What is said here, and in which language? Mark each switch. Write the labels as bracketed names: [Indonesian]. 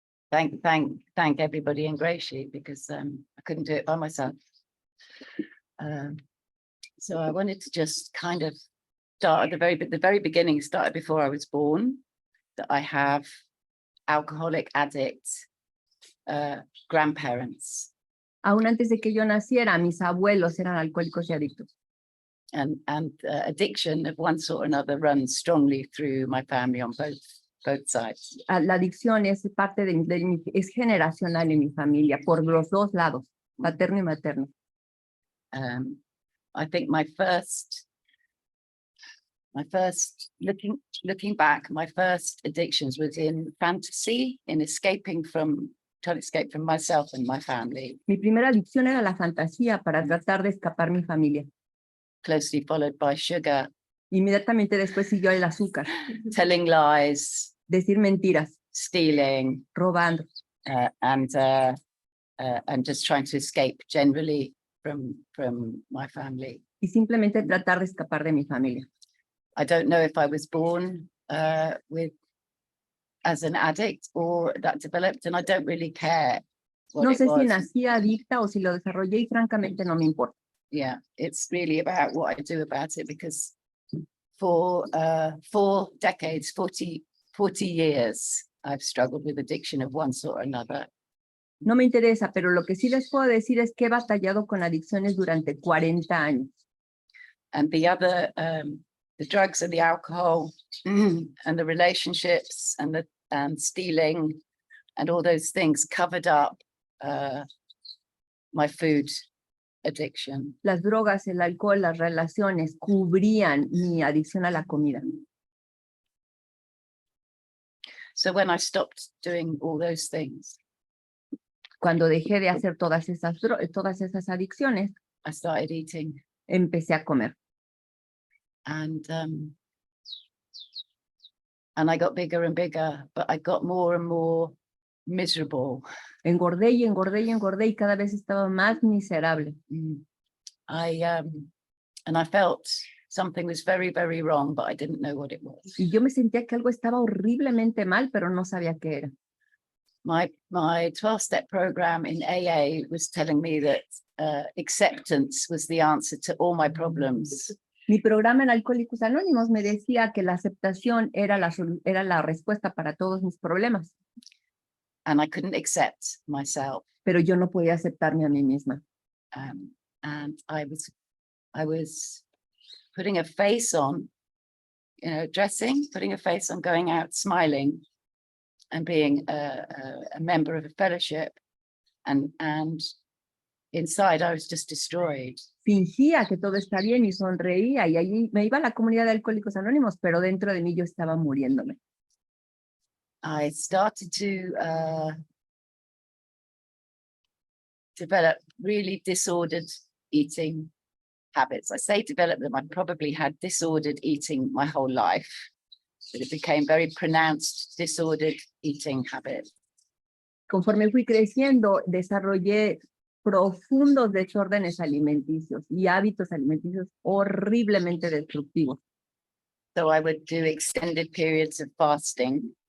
[English] Thank everybody in GreySheet because I couldn't do it by myself. So I wanted to just kind of start at the very beginning, started before I was born, that I have alcoholic addict grandparents. [Spanish] Aún antes de que yo naciera, mis abuelos eran alcohólicos y adictos. [English] And addiction of one sort or another runs strongly through my family on both sides. [Spanish] La adicción es parte es generacional en mi familia, por los dos lados, paterno y materno. [English] I think my first looking back, my first addictions was in fantasy, in trying to escape from myself and my family. [Spanish] Mi primera adicción era la fantasía para tratar de escapar mi familia. [English] Closely followed by sugar. [Spanish] Inmediatamente después siguió el azúcar. [English] Telling lies. [Spanish] Decir mentiras. [English] Stealing. [Spanish] Robando. [English] And just trying to escape generally from my family. [Spanish] Y simplemente tratar de escapar de mi familia. [English] I don't know if I was born as an addict or that developed, and I don't really care. [Spanish] No sé si nací adicta o si lo desarrollé y francamente no me importa. [English] Yeah, it's really about what I do about it because for 4 decades, 40 years, I've struggled with addiction of one sort or another. [Spanish] No me interesa, pero lo que sí les puedo decir es que he batallado con adicciones durante 40 años. [English] And the other, the drugs and the alcohol and the relationships and stealing and all those things covered up my food addiction. [Spanish] Las drogas, el alcohol, las relaciones cubrían mi adicción a la comida. [English] So when I stopped doing all those things, [Spanish] cuando dejé de hacer todas esas adicciones, [English] I started eating. [Spanish] Empecé a comer. [English] And I got bigger and bigger, but I got more and more miserable. [Spanish] Engordé y engordé y engordé y cada vez estaba más miserable. [English] And I felt something was very, very wrong, but I didn't know what it was. [Spanish] Y yo me sentía que algo estaba horriblemente mal, pero no sabía qué era. [English] My 12-step program in AA was telling me that acceptance was the answer to all my problems. [Spanish] Mi programa en Alcohólicos Anónimos me decía que la aceptación era la respuesta para todos mis problemas, [English] and I couldn't accept myself. [Spanish] pero yo no podía aceptarme a mí misma. [English] And I was putting a face on, you know, dressing, putting a face on, going out, smiling, and being a member of a fellowship, and inside I was just destroyed. [Spanish] Fingía que todo está bien y sonreía y allí me iba a la comunidad de Alcohólicos Anónimos, pero dentro de mí yo estaba muriéndome. [English] I started to develop really disordered eating habits. I say develop them, I probably had disordered eating my whole life, but it became very pronounced disordered eating habits. [Spanish] Conforme fui creciendo, desarrollé profundos desórdenes alimenticios y hábitos alimenticios horriblemente destructivos. [English] So I would do extended periods of fasting